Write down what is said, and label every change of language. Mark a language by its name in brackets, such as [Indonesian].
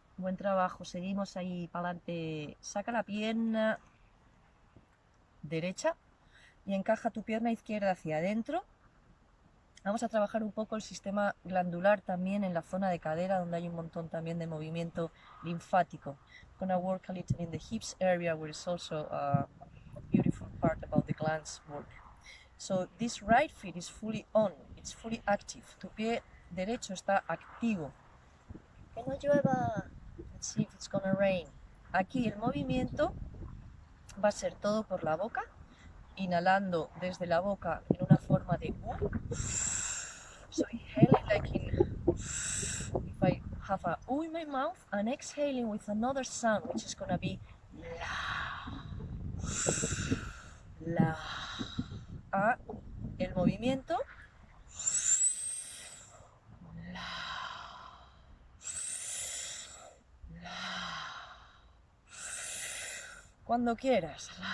[Spanish] Buen trabajo, seguimos ahí para adelante. Saca la pierna derecha y encaja tu pierna izquierda hacia adentro. Vamos a trabajar un poco el sistema glandular también en la zona de cadera, donde hay un montón también de movimiento linfático. [English] Gonna work a little in the hips area, where is also a beautiful part about the glands work. So this right foot is fully on, it's fully active. [Spanish] Tu pie derecho está activo. Que no llueva. [English] Let's see if it's gonna rain. [Spanish] Aquí el movimiento va a ser todo por la boca, inhalando desde la boca en una forma de U. [English] So inhaling like if I have a U in my mouth, and exhaling with another sound, which is gonna be la. [Spanish] El movimiento cuando quieras.